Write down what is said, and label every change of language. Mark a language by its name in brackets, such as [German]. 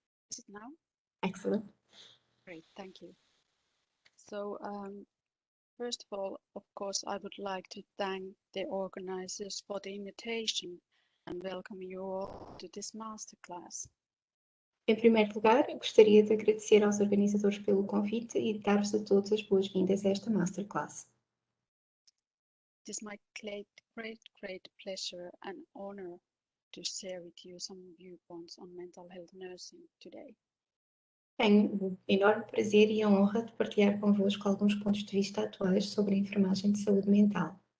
[English] Is it now? Excellent. Great, thank you. So first of all, of course, I would like to thank the organizers for the invitation and welcome you all to this masterclass. [Portuguese] Em primeiro lugar, gostaria de agradecer aos organizadores pelo convite e de dar-vos a todos as boas-vindas a esta masterclass. [English] It is my great pleasure and honor to share with you some viewpoints on mental health nursing today. [Portuguese] Tenho o enorme prazer e a honra de partilhar convosco alguns pontos de vista atuais sobre a enfermagem de saúde mental.